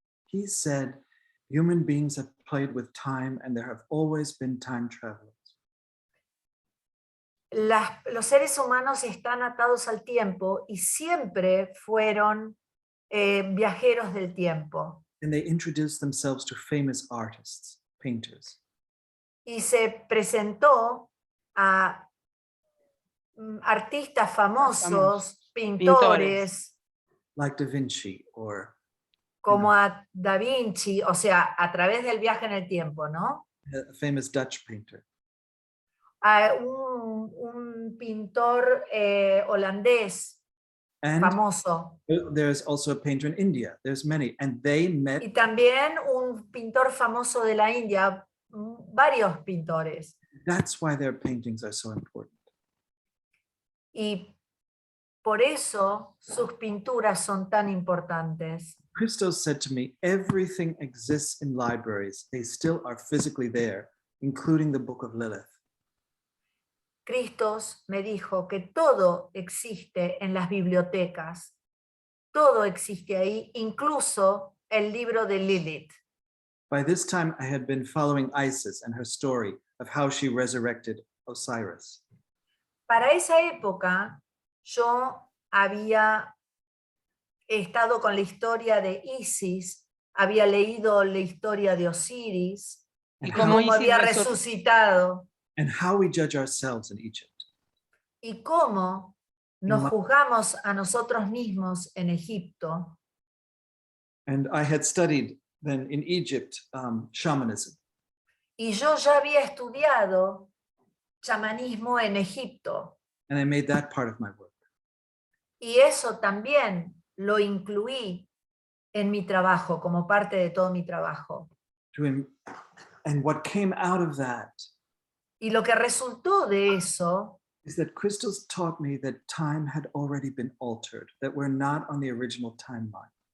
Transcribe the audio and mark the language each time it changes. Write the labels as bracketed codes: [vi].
[en] He said, human beings have played with time, and there have always been time travelers. [es] Los seres humanos están atados al tiempo y siempre fueron viajeros del tiempo. [en] And they introduced themselves to famous artists, painters. [es] Y se presentó a artistas famosos, pintores, [en] Like Da Vinci or [es] como a Da Vinci, o sea, a través del viaje en el tiempo, ¿no? [en] a famous Dutch painter. [es] A un pintor holandés [en] And [es] famoso. [en] there's also a painter in India. There's many. And they met, [es] Y también un pintor famoso de la India, varios pintores. [en] that's why their paintings are so important. [es] Y por eso sus pinturas son tan importantes. [en] Christos said to me, everything exists in libraries. They still are physically there, including the Book of Lilith. [es] Cristos me dijo que todo existe en las bibliotecas, todo existe ahí, incluso el libro de Lilith. [en] By this time, I had been following Isis and her story of how she resurrected Osiris. [es] Para esa época, yo había estado con la historia de Isis, había leído la historia de Osiris, Y [en] And [es] cómo [en] how, [es] cómo Isis había resur- resucitado [en] and how we judge ourselves in Egypt. [es] y cómo nos Ma- juzgamos a nosotros mismos en Egipto. [en] And I had studied then in Egypt shamanism. [es] Y yo ya había estudiado chamanismo en Egipto. [en] And I made that part of my work. [es] Y eso también lo incluí en mi trabajo, como parte de todo mi trabajo. [en] And what came out of that [es] Y lo que resultó de eso [en] is that Christos taught me that time had already been altered, that we're not on the original timeline.